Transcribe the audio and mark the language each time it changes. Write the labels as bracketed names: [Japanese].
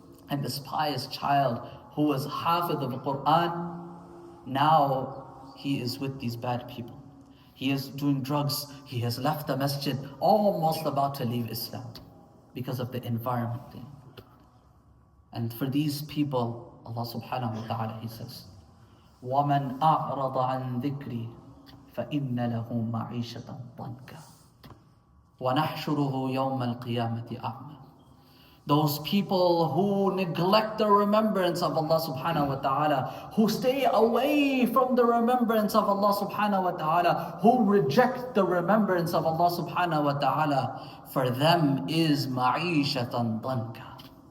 [English] And this pious child who was hafid of the Quran, now he is with these bad people. He is doing drugs. He has left the masjid, almost about to leave Islam because of the environment. And for these people, Allah subhanahu wa ta'ala, He says, [Arabic] وَمَنْ أَعْرَضَ عَنْ ذِكْرِي فَإِنَّ لَهُ مَعِيشَةً ضَنْكًا وَنَحْشُرُهُ يَوْمَ الْقِيَامَةِ أَعْمَى. [English] Those people who neglect the remembrance of Allah subhanahu wa ta'ala, who stay away from the remembrance of Allah subhanahu wa ta'ala, who reject the remembrance of Allah subhanahu wa ta'ala, for them is ma'ishatan danka.